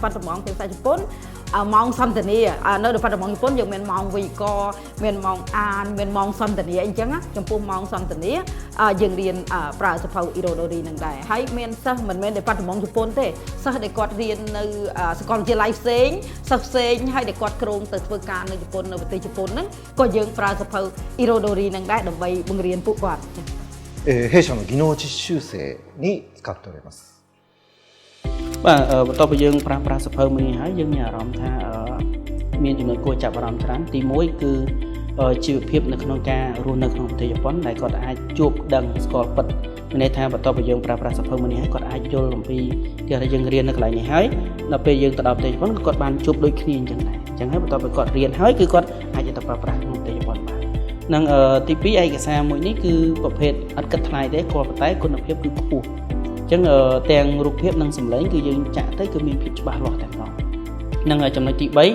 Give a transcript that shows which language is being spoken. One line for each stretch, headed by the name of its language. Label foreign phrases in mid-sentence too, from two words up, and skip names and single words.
Khmer: បាត់ដំបងភាសាជប៉ុនម៉ោងសន្ទនានៅបាត់ដំបងជប៉ុនយើងមានម៉ោងវេយ្យាករណ៍មានម៉ោងអានមានម៉ោងសន្ទនាអីចឹងណាចំពោះម៉ោងសន្ទនាយើងរៀនប្រើសភៅ Irodori ហ្នឹងដែរហើយមានសិស្សមិនមែនតែបាត់ដំបងជប៉ុនទេសិស្សដែលគាត់រៀននៅសាកលវិទ្យាល័ยផ្សេងសិស្សផ្សេងហើយដែលគាត់គ្រោងទៅធ្វើការនៅជប៉ុននៅប្រទេសជប៉ុនហ្នឹងក៏យើងប្រើសភៅ Irodori ហ្នឹងដែរដើម្បីបង្រៀនពួកគាត់
Japanese: 弊社の技能実習生に使っております。
Khmer: បាទបន្ទាប់ពីយើងប្រើប្រាស់សភៅមួយនេះហើយយើងមានអារម្មណ៍ថាមានចំណុចគួរចាប់អារម្មណ៍ច្រើនទី1គឺជីវភាពនៅក្នុងការរស់នៅក្នុង ប្រទេសជប៉ុនដែលគាត់អាចជួបដឹងស្គាល់ពិតមានន័យថាបន្ទាប់ពីយើងប្រើប្រាស់សភៅមួយនេះហើយគាត់អាចយល់អំពីទីដែលយើងរៀននៅកន្លែងនេះហើយដល់ពេលយើងទៅដល់ប្រទេសជប៉ុនគាត់បានជួបដូចគ្នាអញ្ចឹងដែរអញ្ចឹងហើយបន្ទាប់ពីគាត់រៀនហើយគឺគាត់អាចទៅប្រើប្រាស់ក្នុងប្រទេសជប៉ុនបាននិងទី2ឯកសារមួយនេះគឺប្រភេទអត់គិតថ្លៃទេគ្រាន់តែគុណភាពគឺខ្ពស់អញ្ចឹងទាំងរូបភាពនិងសម្លេងគឺយើងចាក់ទៅគឺមានភាពច្បាស់លាស់តែម្ដងនិងចំណុចទី